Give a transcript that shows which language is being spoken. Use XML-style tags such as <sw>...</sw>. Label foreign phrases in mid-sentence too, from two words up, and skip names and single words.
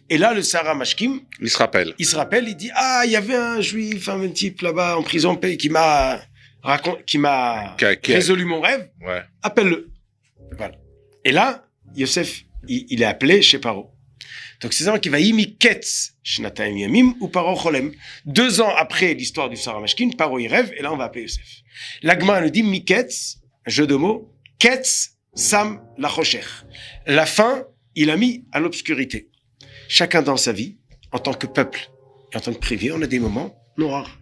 <fr>Et là, le</fr> <he>שר המשקים,</he> <fr>Il se rappelle. il dit, ah, il y avait un juif, un type là-bas en prison qui m'a résolu mon rêve, Ouais. appelle-le. Voilà. Et là, Yosef, il est appelé chez Paro.</fr> <he>Donc c'est ça qui va מקץ שנתיים ימים ופרעה חולם.</he> <fr>2 ans après l'histoire du</fr> <he>שר המשקים,</he> <fr>Paro il rêve et là on va appeler Yosef. L'Agma nous dit miketz, un jeu de mots,</fr> <he>קץ שם לחושך.</he> <fr>La fin, il a mis à l'obscurité. Chacun dans sa vie, en tant que peuple et en tant que privé, on a des moments noirs.</fr>